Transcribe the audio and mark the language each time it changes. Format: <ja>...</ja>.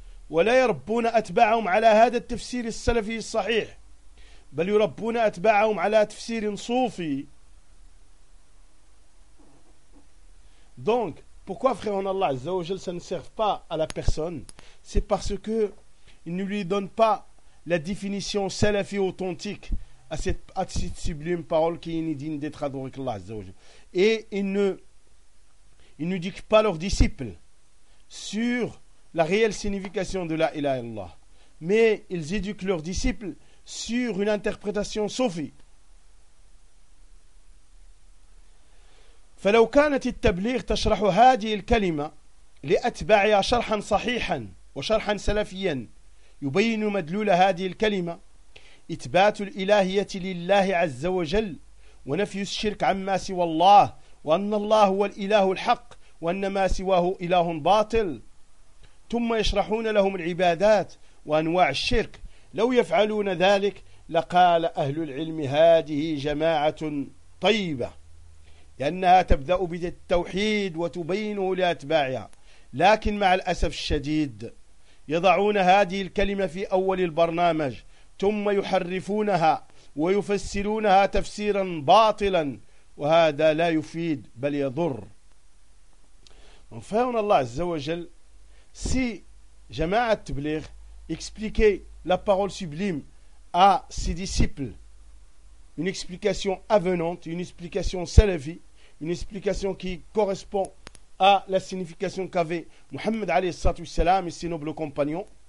<ar>ولا يربون أتباعهم على هذا التفسير السلفي الصحيح بل يربون أتباعهم على تفسير صوفي.</ar> <fr>Donc, pourquoi, frère en Allah, Azza wa Jal, ça ne sert pas à la personne? C'est parce que il ne lui donne pas la définition salafi authentique à cette sublime parole qui est digne d'être adorée par Allah, Azza wa Jal. Et il ne dit pas leurs disciples sur la réelle signification de la ilaha illallah. Mais ils éduquent leurs disciples sur une interprétation soufie.</fr> <ar>فلو كانت التبليغ تشرح هذه الكلمة لأتباعها شرحا صحيحا وشرحا سلفيا يبين مدلول هذه الكلمة إثبات الإلهية لله عز وجل ونفي الشرك عما سوى الله وأن الله هو الإله الحق وأن ما سواه إله باطل ثم يشرحون لهم العبادات وأنواع الشرك لو يفعلون ذلك لقال أهل العلم هذه جماعة طيبة لأنها تبدأ بالتوحيد وتبينه لأتباعها لكن مع الأسف الشديد يضعون هذه الكلمة في أول البرنامج ثم يحرفونها ويفسرونها تفسيرا باطلا وهذا لا يفيد بل يضر فهون الله عز وجل.</ar> <fr>Si Jama'at Tabligh expliquait la parole sublime à ses disciples, une explication avenante, une explication salafi, une explication qui correspond à la signification qu'avait Muhammad alayhi salam et ses nobles compagnons,</fr>